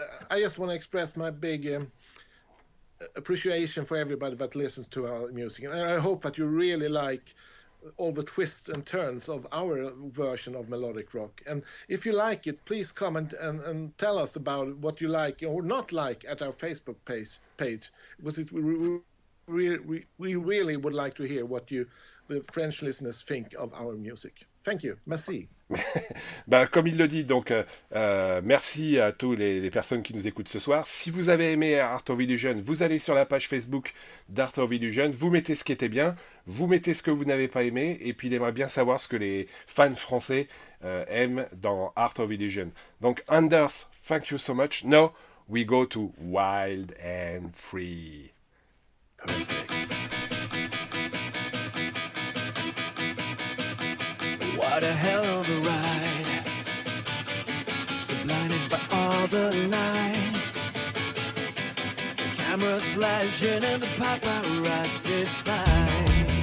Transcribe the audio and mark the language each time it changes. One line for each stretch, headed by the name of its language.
English: I just want to express my big appreciation for everybody that listens to our music, and I hope that you really like all the twists and turns of our version of melodic rock. And if you like it, please comment and tell us about what you like or not like at our Facebook page, because we really would like to hear what the French listeners think of our music. Thank you.
French: Merci. Comme il le dit, donc merci à tous les personnes qui nous écoutent ce soir. Si vous avez aimé Art of Illusion, vous allez sur la page Facebook d'Art of Illusion, vous mettez ce qui était bien, vous mettez ce que vous n'avez pas aimé, et puis il aimerait bien savoir ce que les fans français aiment dans Art of Illusion.
English: Donc Anders, thank you so much. Now we go to Wild and Free. Perfect. What a hell of a ride, so blinded by all the lights, the camera flashing and the paparazzi spying.